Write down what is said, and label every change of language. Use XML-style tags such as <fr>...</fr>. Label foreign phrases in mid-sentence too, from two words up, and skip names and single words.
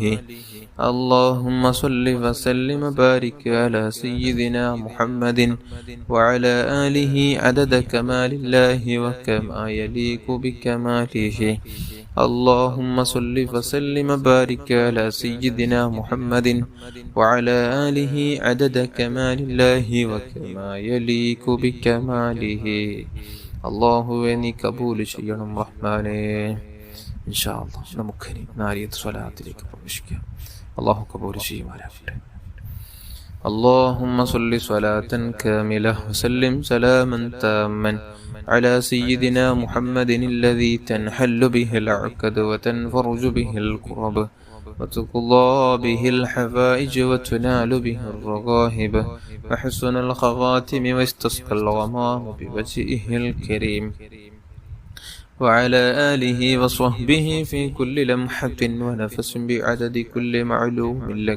<ar>اللهم صل وسلم وبارك على سيدنا محمد وعلى آله عدد كمال الله وكما يليق بكماله. اللهم صل وسلم وبارك على سيدنا محمد وعلى آله عدد كمال الله وكما يليق بكماله.</ar> <ml>അള്ളാഹുവേ നീ കബൂൽ ചെയ്യണം റഹ്മാനേ.</ml> <ar>إن شاء الله</ar> <ml>നമുക്കിനി നാരിയത്ത് സ്വലാത്തിലേക്ക് പ്രവേശിക്കാം. അള്ളാഹു കബൂൽ ചെയ്യുമാറാകട്ടെ.</ml> <ar>اللهم صل صلاة كاملة وسلم سلاما تاما على سيدنا محمد الذي تنحل به العقد وتنفرج به الكرب وتقضى به الحوائج وتنال به الرغائب وحسن الخواتم واستسقى الغمام بوجهه الكريم وعلى آله وصحبه في كل لمحة ونفس بعدد كل معلوم لك.</ar>